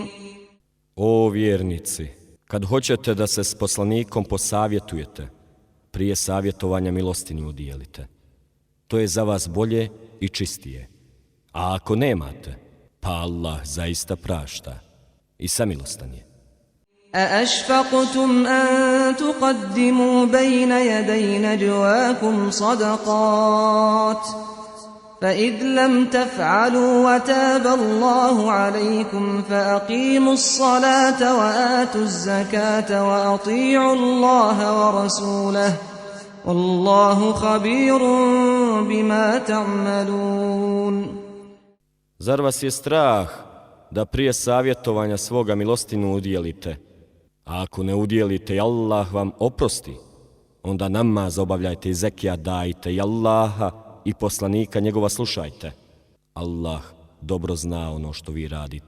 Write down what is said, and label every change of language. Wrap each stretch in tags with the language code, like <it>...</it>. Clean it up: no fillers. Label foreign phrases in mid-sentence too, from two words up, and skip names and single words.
<bs>O vjernici, kad hoćete da se s poslanikom posavjetujete, prije savjetovanja milostinju udijelite. To je za vas bolje i čistije. A ako nemate, pa Allah zaista prašta i samilostan je.</bs> <ar>أأشفقتم أن تقدموا بين يدي نجواكم صدقات فإذ لم تفعلوا وتاب الله عليكم فأقيموا الصلاة وآتوا الزكاة وأطيعوا الله ورسوله والله خبير بما تعملون.</ar> <bs>Zar vas je strah da prije savjetovanja svoga milostinu udjelite? A ako ne udjelite i Allah vam oprosti, onda namaz obavljajte i zekijat dajte i Allaha i poslanika njegova slušajte. Allah dobro zna ono što vi radite.</bs>